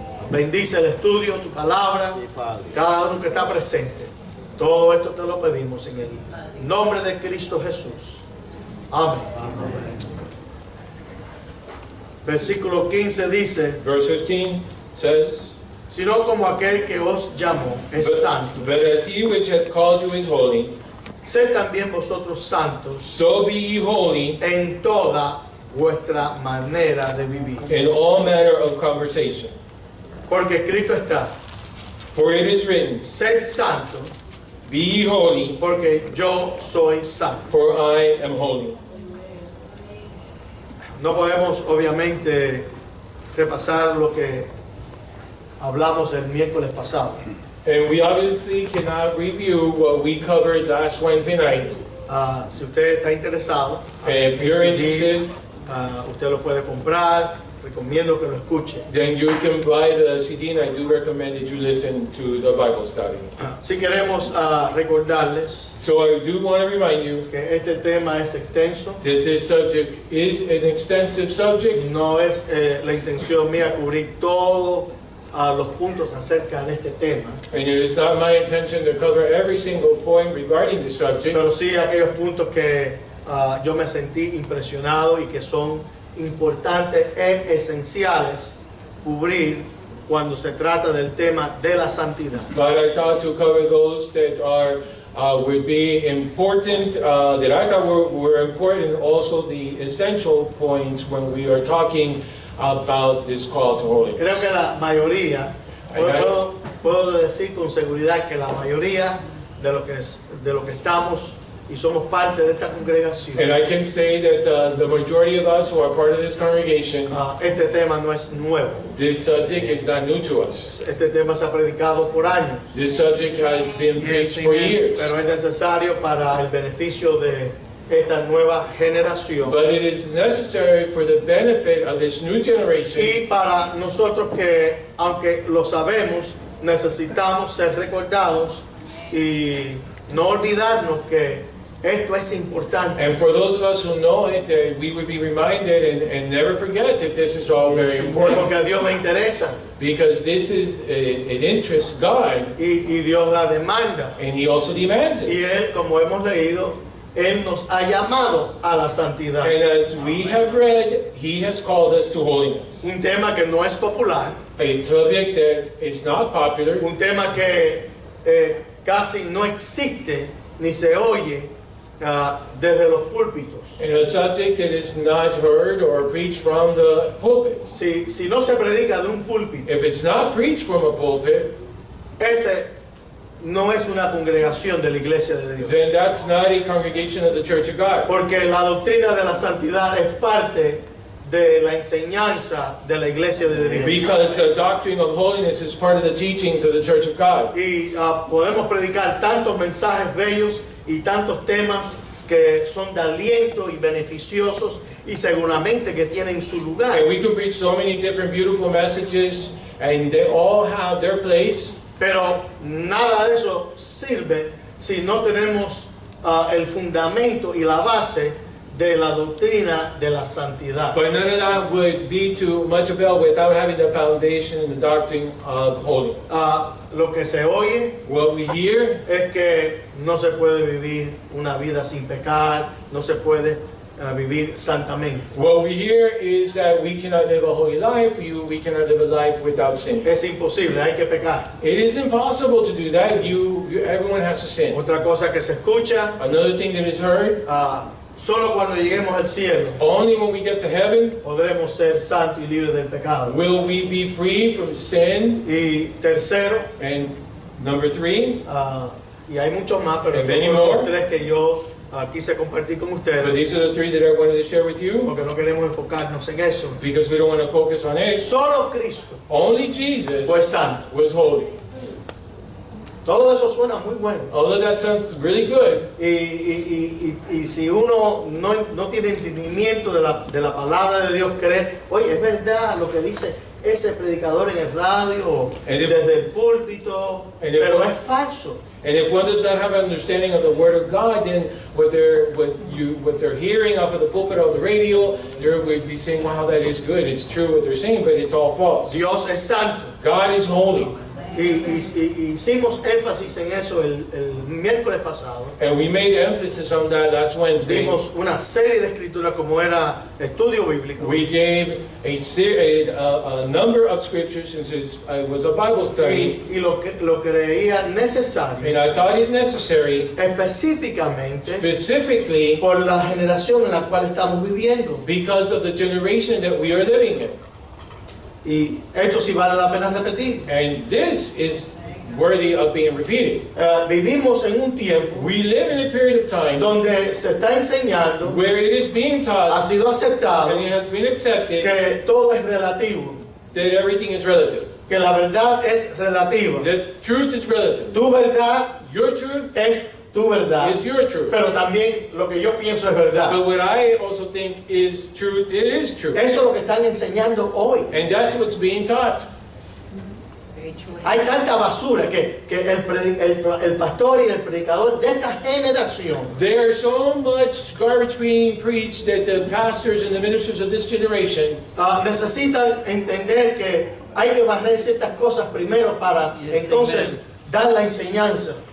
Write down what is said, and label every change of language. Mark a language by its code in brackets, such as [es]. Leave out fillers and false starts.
[es] Bendice el estudio, tu palabra, cada uno que está presente. Todo esto te lo pedimos en el nombre de Cristo Jesús. Amén. Versículo 15 dice, [en] Verse 15 says, [es] sino como aquel que os llamó es santo, [en] But as he which hath called you is holy, [es] sed también vosotros santos [en] so be ye holy [es] en toda vuestra manera de vivir. [en] in all manner of conversation. [es] Porque escrito está, [en] For it is written, [es] sed santo, [en] Be ye holy, [es] porque yo soy santo. [en] for I am holy. [es] No podemos obviamente repasar lo que hablamos el miércoles pasado. [en] And we obviously cannot review what we covered last Wednesday night. [es] Si usted está interesado, [en] If you're interested, [es] usted lo puede comprar. Recomiendo que lo escuche. [en] then you can buy the CD, and I do recommend that you listen to the Bible study. [es] Si queremos recordarles [en] So I do want to remind you [es] que este tema es extenso. [en] that this subject is an extensive subject. [es] No es la intención mía cubrir todos los puntos acerca de este tema, [en] And it is not my intention to cover every single point regarding the subject, [es] pero sí aquellos puntos que yo me sentí impresionado y que son importantes e esenciales cubrir cuando se trata del tema de la santidad. [en] but I thought to cover those that are would be important, that I thought were important, and also the essential points when we are talking about this call to holiness. [es] Creo que la mayoría, puedo decir con seguridad que la mayoría de lo que estamos y somos parte de esta congregación, [en] And I can say that the majority of us who are part of this congregation, [es] este tema no es nuevo. [en] this subject is not new to us. [es] Este tema se ha predicado por años, [en] This subject has been preached for years. [es] pero es necesario para el beneficio de esta nueva generación [en] But it is necessary for the benefit of this new generation, [es] y para nosotros que, aunque lo sabemos, necesitamos ser recordados y no olvidarnos que esto es importante. [en] and for those of us who know it, that we would be reminded and never forget that this is all very important, [es] Porque a Dios le interesa [en] because this is an interest God, [es] y Dios la demanda. [en] and He also demands it. [es] Y Él, como hemos leído, Él nos ha llamado a la santidad. [en] And as we have read, He has called us to holiness. [es] Un tema que no es popular, [en] A subject that is not popular, [es] un tema que casi no existe ni se oye desde los púlpitos. [en] and a subject that is not heard or preached from the pulpits. [es] Si no se predica de un púlpito, [en] If it's not preached from a pulpit, [es] ese no es una congregación de la iglesia de Dios. [en] then that's not a congregation of the Church of God. [es] Porque la doctrina de la santidad es parte de la enseñanza de la iglesia de Dios. [en] Because the doctrine of holiness is part of the teachings of the Church of God. [es] Y podemos predicar tantos mensajes bellos y tantos temas que son de aliento y beneficiosos y seguramente que tienen su lugar. [en] And we can preach so many different beautiful messages, and they all have their place. [es] Pero nada de eso sirve si no tenemos el fundamento y la base de la doctrina de la santidad. [en] But none of that would be to much avail without having the foundation and the doctrine of holiness. [es] Lo que se oye [en] What we hear [es] es que no se puede vivir una vida sin pecar, no se puede vivir santamente. [en] What we hear is that we cannot live a holy life, we cannot live a life without sin. [es] Es imposible, hay que pecar. [en] It is impossible to do that. Everyone has to sin. [es] Otra cosa que se escucha, [en] Another thing that is heard, [es] solo cuando lleguemos al cielo [en] only when we get to heaven [es] podremos ser santos y libres del pecado. [en] will we be free from sin. [es] Y tercero, [en] And number 3, [es] y hay muchos más, pero [en] And many estos son more. [es] los tres que yo quise compartir con [en] but [es] ustedes, [en] these are the 3 that I wanted to share with you [es] porque no queremos enfocarnos en eso. [en] because we don't want to focus on it. [es] Solo Cristo [en] Only Jesus [es] fue santo. [en] was holy. [es] Todo eso suena muy bueno. [en] Although that sounds really good, [es] Y si uno no tiene entendimiento de la palabra de Dios, cree, oye, es verdad lo que dice ese predicador en el radio, o desde el púlpito, pero es falso. [en] and if one does not have an understanding of the Word of God, then what they're hearing off of the pulpit or the radio, they would be saying, wow, that is good, it's true what they're saying, but it's all false. [es] Dios es santo. [en] God is holy. [es] Y hicimos énfasis en eso el miércoles pasado. [en] And we made emphasis on that last Wednesday. [es] Dimos una serie de escrituras como era estudio bíblico. [en] We gave a number of scriptures since it was a Bible study. [es] Y lo creía necesario, [en] And I thought it necessary, [es] específicamente [en] specifically [es] por la generación en la cual estamos viviendo. [en] because of the generation that we are living in. [es] Y esto sí vale la pena repetir. [en] And this is worthy of being repeated. [es] Vivimos en un tiempo [en] We live in a period of time [es] donde se está enseñando, [en] where it is being [es] ha [en] taught [es] sido aceptado, [en] and it has been accepted [es] que todo es relativo, [en] that everything is relative. [es] que la verdad es relativa. [en] That truth is relative. [es] Tu verdad [en] Your truth [es] es tu verdad, [en] is your truth. [es] pero también lo que yo pienso es verdad. [en] But what I also think is truth, it is true. [es] Eso es lo que están enseñando hoy. [en] And that's what's being taught. [es] Hay tanta basura que el pastor y el predicador de esta generación [en] There's so much garbage being preached that the pastors and the ministers of this generation [es] necesitan entender que hay que barrer ciertas cosas primero para entonces dar la enseñanza.